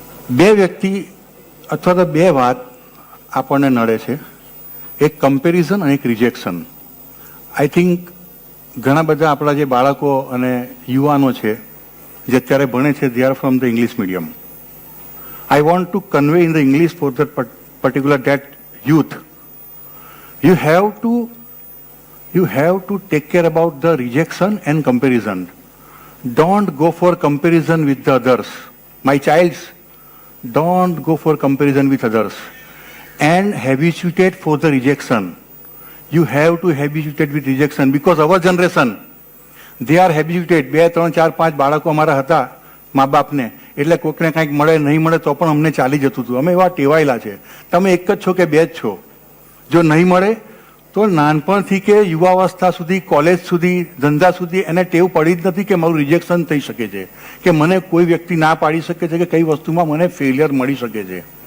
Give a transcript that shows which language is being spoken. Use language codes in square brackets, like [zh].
[gu] બે વ્યક્તિ અથવા તો બે વાત આપણને નડે છે, એક કમ્પેરિઝન અને એક રિજેક્શન. આઈ થિંક ઘણા બધા આપણા જે બાળકો અને યુવાનો છે જે અત્યારે ભણે છે, [en] they are from the English medium. I want to convey in the English for that particular that youth. You have to take care about the rejection and comparison. Don't go for comparison with the others. My childs, don't go for comparison with others. And habituate for the rejection. You have to habituate with rejection because our generation, they are habituated. [gu] 2, 3, 4, 5 બાળકો અમારા હતા મા બાપને, એટલે કોઈકને કાંઈક મળે નહીં મળે તો પણ અમને ચાલી જતું હતું. અમે એવા ટેવાયેલા છે. તમે એક જ છો કે બે જ છો? જો નહીં મળે તો નાનપણથી કે યુવાવસ્થા સુધી, કોલેજ સુધી, ધંધા સુધી એને ટેવ પડી જ નથી કે મારું રિજેક્શન થઈ શકે છે, કે મને કોઈ વ્યક્તિ ના પાડી શકે છે, કે કઈ વસ્તુમાં મને ફેલિયર મળી શકે છે.